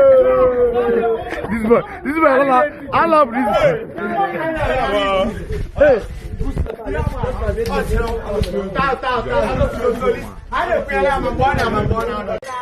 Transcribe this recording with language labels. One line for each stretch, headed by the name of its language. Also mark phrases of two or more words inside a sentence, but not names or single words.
English: This boy, this boy, I love, I love this boy. Hey. Tao, tao, tao.
Yoruba: A lè pe ara mi bọ́ ni, àmì bọ́ náà.